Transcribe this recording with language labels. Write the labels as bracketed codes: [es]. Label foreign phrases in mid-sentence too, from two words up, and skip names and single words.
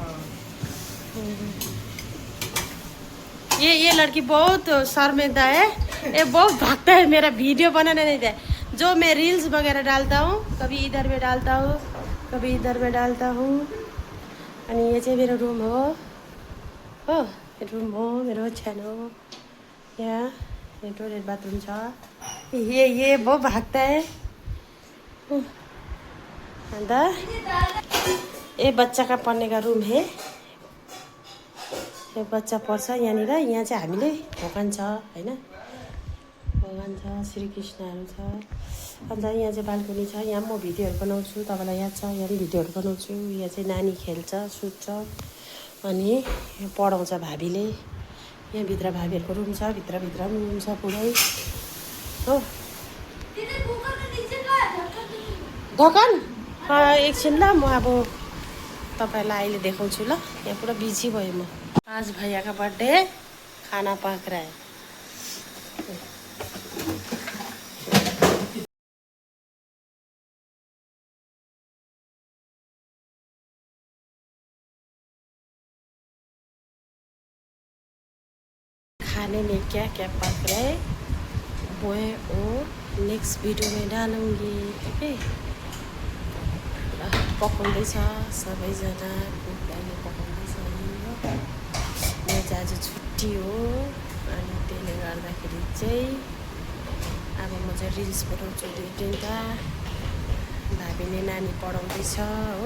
[hi] ये लड़की बहुत शर्मिंदा है, ये बहुत भागता है, मेरा वीडियो बनाने नहीं दे। जो मैं रील्स वगैरह डालता हूँ, कभी इधर में डालता हूँ, कभी इधर में डालता हूँ। [ne] अनि ये चाहिँ मेरो रूम हो, रूम हो मेरो छानो हो। यहाँ टोयलेट बाथरूम छ। [hi] ये बहुत भागता है। अन्त ये बच्चा का पढ्ने का रूम है। [ne] यो बच्चा पढ्छ यहाँनिर। यहाँ चाहिँ हामीले भगवान छ हैन, भगवान छ, श्रीकृष्णहरू छ। अन्त यहाँ चाहिँ बाल्कनी छ, यहाँ म भिडियोहरू बनाउँछु, तपाईँलाई याद छ, यहाँ पनि भिडियोहरू बनाउँछु। यहाँ चाहिँ नानी खेल्छ, सुत्छ, अनि पढाउँछ भाबीले। यहाँ भित्र भाबीहरूको रुम छ, भित्रभित्र पनि रुम छ पुरै हो। ढकन एकछिन ल, म अब तपाईँलाई अहिले देखाउँछु ल। यहाँ पुरा बिजी भयो म। [hi] आज भैया का बर्थडे, खाना पक रहा है। खाने में क्या क्या पक रहा है वो नेक्स्ट भिडियो में डालूंगी, ठीक है। [ne] पकाउँदैछ सबैजना, कुकले पकाउँदैछ। मेरो चाहिँ आज छुट्टी हो, अनि त्यसले गर्दाखेरि चाहिँ अब म चाहिँ रिल्स बनाउँछु 2-3टा। भाबीले नानी पढाउँदैछ हो।